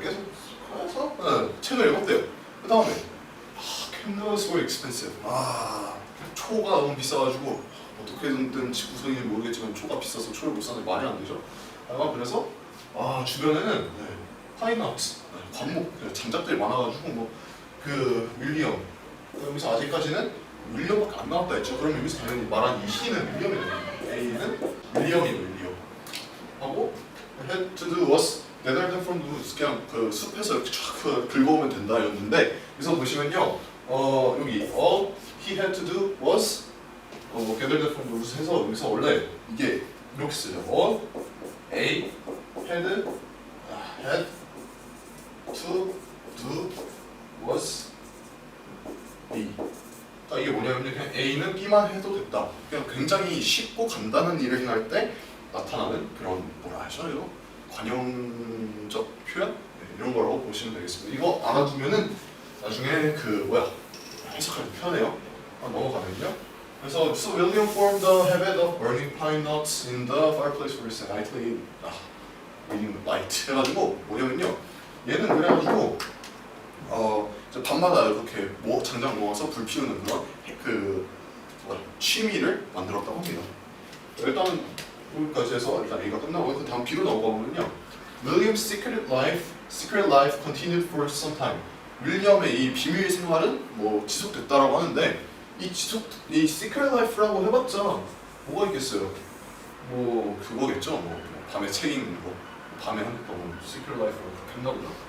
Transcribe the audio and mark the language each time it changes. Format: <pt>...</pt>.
<ko>계속 해서 책을 읽었대요. 그 다음에</ko> <en>candles were expensive.</en> <ko>초가 너무 비싸가지고 어떻게든 구성인지 모르겠지만 초가 비싸서 초를 못 사는 게 말이 안 되죠. 그래서 주변에는 파인아웃 관목 장작들이 많아가지고 뭐 그 윌리엄 여기서 아직까지는 윌리엄밖에 안 나왔다 했죠. 그럼 여기서 당연히 말한 이 C는 윌리엄이에요. A는 윌리엄이에요. 윌리엄 하고</ko> <en>had to do was gather them from the woods</en> <ko>그냥 그 숲에서 이렇게 쫙 긁어오면 된다였는데 여기서 보시면요 여기</ko> <en>all he had to do was gather them from the woods</en> <ko>해서 여기서 원래 이게 이렇게 쓰죠.</ko> <en>all A had to do was B.</en> <ko>그러니까 이게 뭐냐면 그냥 A는 B만 해도 됐다. 그냥 굉장히 쉽고 간단한 일을 행할 때 나타나는 그런 뭐라 하죠? 이거 관용적 표현 이런 거라고 보시면 되겠습니다. 이거 알아두면은 나중에 그 해석할 때 편해요. 넘어가면요. 그래서</ko> <en>so William formed the habit of burning pine nuts in the fireplace for his nightly reading light</en> <ko>해가지고 뭐냐면요. 얘는 그래가지고 이제 밤마다 이렇게 장작 모아서 불 피우는 그런 취미를 만들었다고 합니다. 일단 여기까지 해서 일단 A가 끝나고 그 다음 B로 넘어가 보면요.</ko> <en>William's secret life continued for some time.</en> <ko>윌리엄의 이 비밀 생활은 뭐 지속됐다라고 하는데 이 secret life라고 해봤자 뭐가 있겠어요? 뭐 그거겠죠. 뭐 밤에 책 읽는 거, 밤에 하는 거 secret life라고 그렇게 했나 보다.</ko>